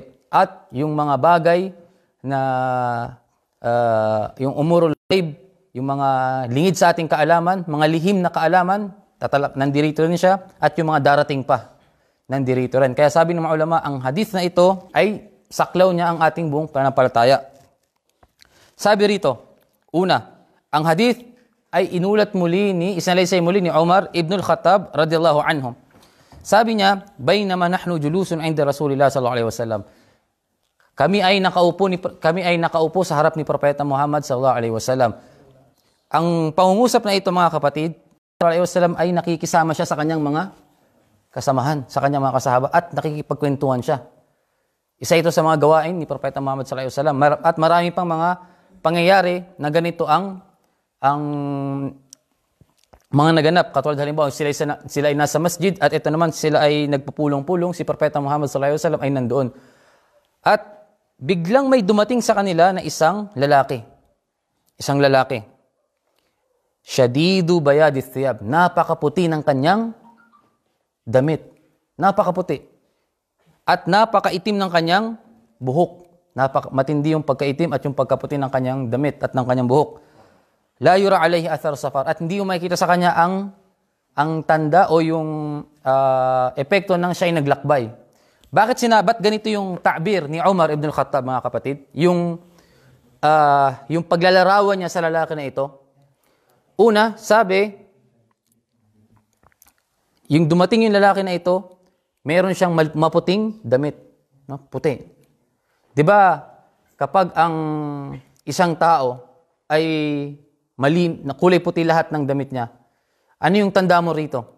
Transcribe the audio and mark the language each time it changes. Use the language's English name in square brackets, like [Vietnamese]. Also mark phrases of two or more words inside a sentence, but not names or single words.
[Filipino] At yung mga bagay na yung [Arabic] أمور الغيب, [Filipino] yung mga lingid sa ating kaalaman, mga lihim na kaalaman, nandirito rin siya, at yung mga darating pa, nandirito rin. Kaya sabi ng mga ulama, ang hadith na ito ay saklaw niya ang ating buong pananampalataya. Sabi rito, una, ang hadith ay isinalaysay muli ni Umar ibn al-Khattab [Arabic] رضي الله عنه. [Filipino] Sabi niya, [Arabic] "بينما نحن جلوس عند رسول الله صلى الله عليه وسلم." [Filipino] Kami ay nakaupo sa harap ni Propeta Muhammad [Arabic] صلى الله عليه وسلم. [Filipino] Ang pangungusap na ito mga kapatid, [Arabic] صلى الله عليه وسلم [Filipino] ay nakikisama siya sa kanyang mga kasamahan, sa kanyang mga kasahaba, at nakikipagkwentuhan siya. Isa ito sa mga gawain ni Propeta Muhammad [Arabic] صلى الله عليه وسلم, [Filipino] at marami pang mga pangyayari na ganito ang mga naganap. Katulad halimbawa, sila ay nasa masjid, at ito naman sila ay nagpupulong-pulong, si Propeta Muhammad [Arabic] صلى الله عليه وسلم [Filipino] ay nandoon. At biglang may dumating sa kanila na isang lalaki. Isang lalaki. [Arabic] شديد بياض الثياب. [Filipino] Napakaputi ng kanyang damit. Napakaputi. At napakaitim ng kanyang buhok. Matindi yung pagkaitim at yung pagkaputi ng kanyang damit at ng kanyang buhok. [Arabic] لا يرى عليه أثر السفر. [Filipino] At hindi yung makikita sa kanya ang tanda o yung epekto ng siya'y naglakbay. Ba't ganito yung ta'bir ni Umar ibn al-Khattab mga kapatid? Yung paglalarawan niya sa lalaki na ito. Una, sabi, yung dumating yung lalaki na ito, meron siyang maputing damit. No? Puti. Diba, kapag ang isang tao ay na kulay puti lahat ng damit niya, ano yung tanda mo rito?